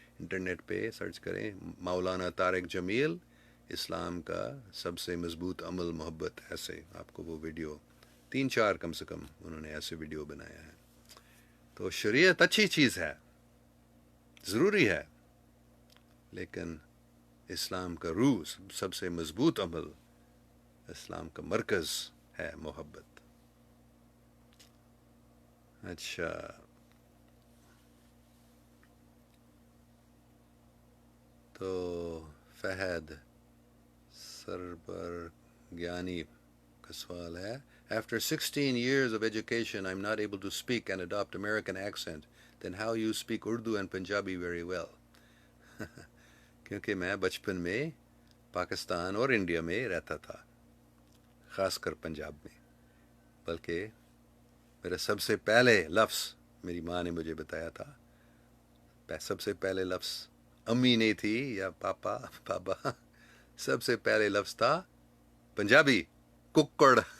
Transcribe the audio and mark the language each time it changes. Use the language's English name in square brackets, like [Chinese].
[Urdu] Internet پہ search کریں مولانا طارق جمیل اسلام کا سب سے مضبوط عمل محبت، ایسے آپ کو وہ ویڈیو 3-4 کم سے کم انہوں نے ایسے ویڈیو بنایا ہے. تو شریعت اچھی چیز ہے، ضروری ہے، لیکن اسلام کا روح سب سے مضبوط عمل، اسلام کا مرکز ہے محبت. اچھا، تو فہد سربرگیانی کا سوال ہے [English] After 16 years of education, I'm not able to speak and adopt American accent. Then how you speak Urdu and Punjabi very well? [Urdu] کیونکہ میں بچپن میں پاکستان اور انڈیا میں رہتا تھا، خاص کر پنجاب میں. بلکہ میرا سب سے پہلے لفظ میری ماں نے مجھے بتایا تھا، سب سے پہلے لفظ امی نہیں تھی یا پاپا بابا، سب سے پہلے لفظ تھا پنجابی، ککڑ.